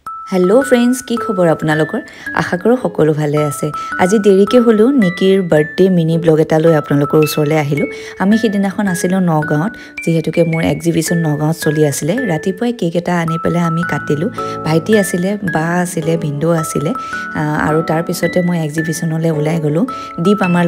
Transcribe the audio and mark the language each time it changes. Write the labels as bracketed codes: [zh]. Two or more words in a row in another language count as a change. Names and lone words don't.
[en] hello friends [as] কি খবৰ আপোনালোকৰ আশা কৰো সকলো ভালে আছে আজি দেৰিকে হলো নিকিৰ বাৰ্থডে [en] mini vlog [as] এটা লৈ আপোনালোকৰ ওচৰলৈ আহিলো আমি সিদিনাখন আছিলো নগাঁৱত যেহেতুকে মোৰ এক্সিবিশন নগাঁৱত চলি আছিল ৰাতিপুৱাই কেক এটা আনি পেলাই আমি কাটিলো ভাইটি আছিল বা আছিল ভিন্ডো আছিল আৰু তাৰ পিছতে মই এক্সিবিশনলৈ ওলাই গলো দীপ আমাৰ